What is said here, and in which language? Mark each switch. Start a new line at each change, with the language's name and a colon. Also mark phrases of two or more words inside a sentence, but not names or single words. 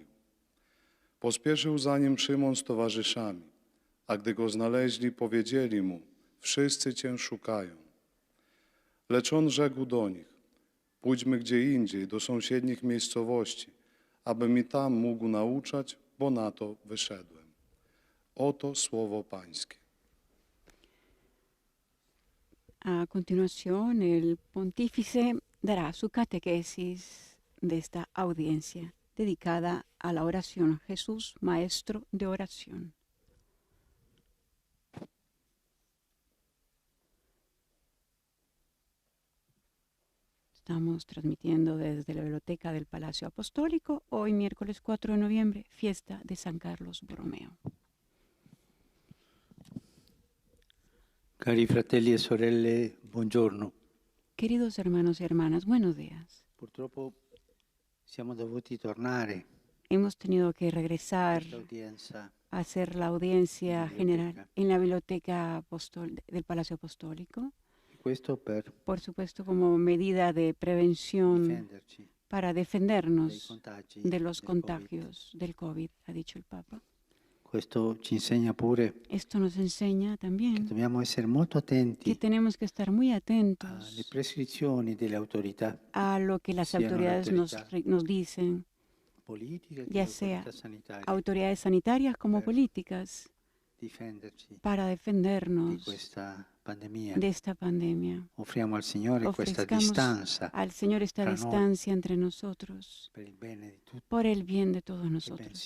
Polish: Pospieszył za nim Szymon z towarzyszami, a gdy go znaleźli, powiedzieli mu: wszyscy Cię szukają. Lecz on rzekł do nich: pójdźmy gdzie indziej, do sąsiednich miejscowości, abym i tam mógł nauczać, bo na to wyszedłem. Oto słowo Pańskie.
Spanish: A continuación, el pontífice dará su catequesis de esta audiencia dedicada a la oración. Jesús, maestro de oración. Estamos transmitiendo desde la biblioteca del Palacio Apostólico, hoy miércoles 4 de noviembre, fiesta de San Carlos Borromeo.
Italian: Cari fratelli e sorelle, buongiorno.
Spanish: Queridos hermanos y hermanas, buenos días.
Italian: Purtroppo siamo dovuti tornare
Spanish: Hemos tenido que regresar
Italian: all'udienza
Spanish: a hacer la audiencia
Italian: biblioteca.
Spanish: general en la biblioteca del Palacio Apostólico.
Italian: Questo per
Spanish: Por supuesto, como medida de prevención
Italian: difenderci
Spanish: para
Italian: dai
Spanish: defendernos
Italian: contagi
Spanish: de los
Italian: del
Spanish: contagios del COVID, ha dicho el Papa.
Italian: Covid. Questo ci insegna pure
Spanish: Esto nos enseña
Italian: che
Spanish: también
Italian: dobbiamo essere molto
Spanish: que
Italian: attenti
Spanish: tenemos que estar muy
Italian: alle
Spanish: atentos
Italian: prescrizioni delle autorità
Spanish: a lo que las
Italian: Siano
Spanish: autoridades autoridad. nos dicen, ya sea autoridades sanitarias como políticas, para defendernos de esta pandemia. Ofrezcamos al Señor esta distancia entre nosotros por el bien de todos nosotros.